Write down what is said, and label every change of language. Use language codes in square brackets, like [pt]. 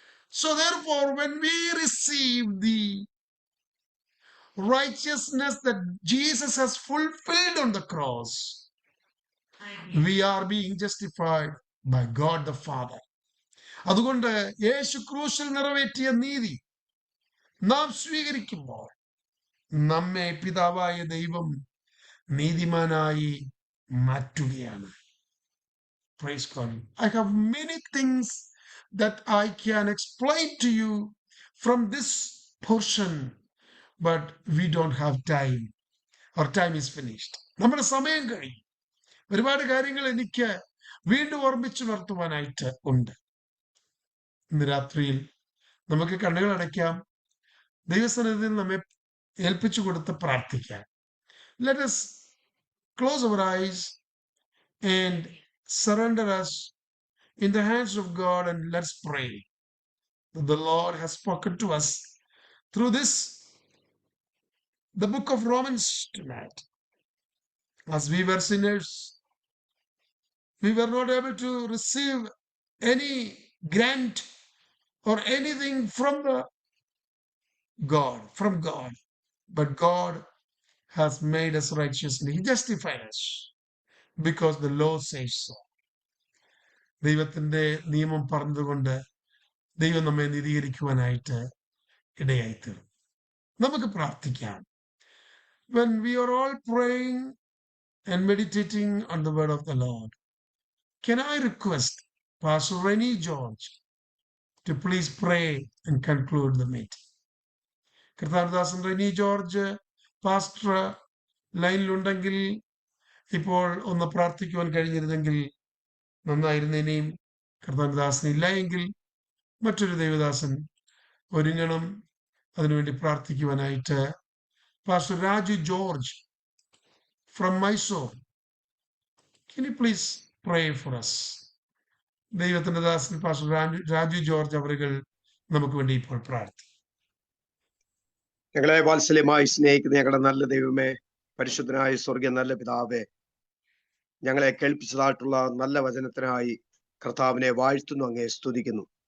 [en] So therefore, when we receive the righteousness that Jesus has fulfilled on the cross, I hear. we are being justified by God the Father. [ml] അതുകൊണ്ട് യേശു ക്രൂശിൽ നിറവേറ്റിയ നീതി നാം സ്വീകരിക്കുമ്പോൾ നമ്മെ പിതാവായ ദൈവം നീതിമാനായി മാറ്റുകയാണ്. [en] Praise God. I have many things that I can explain to you from this portion, but we don't have time. Our time is finished. [ml] നമ്മുടെ സമയം കഴിഞ്ഞു. ഒരുപാട് കാര്യങ്ങൾ എനിക്ക് വീണ്ടും ഓർമ്മിച്ചുണർത്തുവാനായിട്ട് ഉണ്ട്. ഇന്ന് രാത്രിയിൽ നമുക്ക് കണ്ണുകൾ അടയ്ക്കാം, ദൈവസന്നിധിയിൽ നമ്മെ ഏൽപ്പിച്ചു കൊടുത്ത് പ്രാർത്ഥിക്കാം. [en] Let us close our eyes and surrender us in the hands of God, and let's pray. The Lord has spoken to us through the book of Romans tonight. As we were sinners, we were not able to receive any grant or anything from God, but God has made us righteous and he justified us because the law says so. [ml] ദൈവത്തിന്റെ നിയമം പറഞ്ഞതുകൊണ്ട് ദൈവം നമ്മെ നീതീകരിക്കുവാനായിട്ട് ഇടയായിത്തീർന്നു. നമുക്ക് പ്രാർത്ഥിക്കാം. [en] When we are all praying and meditating on the word of the Lord, can I request Pastor Rennie George to please pray and conclude the meeting? [ml] കർത്താവദാസൻ Reni George pastor ലൈനിലുണ്ടെങ്കിൽ ഇപ്പോൾ ഒന്ന് പ്രാർത്ഥിക്കുവാൻ കഴിഞ്ഞിരുന്നെങ്കിൽ നന്നായിരുന്നേനെയും. കർത്താവദാസൻ ഇല്ല എങ്കിൽ മറ്റൊരു ദൈവദാസൻ ഒരുങ്ങണം അതിനുവേണ്ടി പ്രാർത്ഥിക്കുവാനായിട്ട്. [en] Pastor Raju George from Mysore, can you please pray for us? [ml] ദൈവത്തിന്റെ ദാസൻ pastor Raju George അവരുകൾ നമുക്ക് വേണ്ടി ഇപ്പോൾ പ്രാർത്ഥിക്കും. ഞങ്ങളെ വാത്സല്യമായി സ്നേഹിക്കുന്ന ഞങ്ങളുടെ നല്ല ദൈവമേ, പരിശുദ്ധനായ സ്വർഗീയ നല്ല പിതാവേ, ഞങ്ങളെ കേൾപ്പിച്ചതായിട്ടുള്ള നല്ല വചനത്തിനായി കർത്താവിനെ വാഴ്ത്തുന്നു, അങ്ങേ സ്തുതിക്കുന്നു.